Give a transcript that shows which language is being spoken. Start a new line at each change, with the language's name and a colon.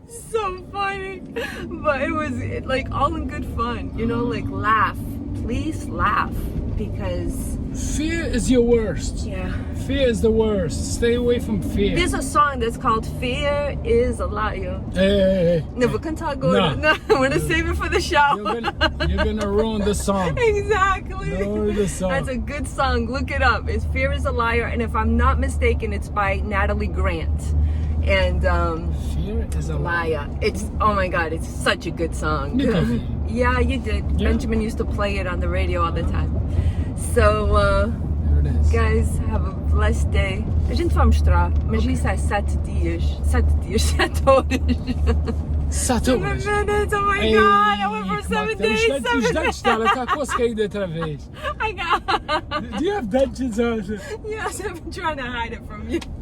English: So funny. But it was like all in good fun, you know, like laugh. Please laugh, because fear is your worst. Yeah. Fear is the worst. Stay away from fear. There's a song that's called Fear is a Liar. Hey. No, we can talk about it. No, I'm going to save it for the show. You're gonna ruin the song. Exactly. Ruin the song. That's a good song. Look it up. It's Fear is a Liar. And if I'm not mistaken, it's by Natalie Grant. And Fear is a Liar. It's, oh my God, it's such a good song. Yeah, you did. Yeah. Benjamin used to play it on the radio all the time. So, guys, have a blessed day.
Portuguese: A gente vai mostrar, mas isso é 7 dias. 7 horas. 7 horas.
English: 7 minutes, oh my God, I went for 7 days.
Portuguese: Os dentes dela está quase caído outra vez.
English: I got. Do you have dentures on? Yes, I've been trying to hide it from you.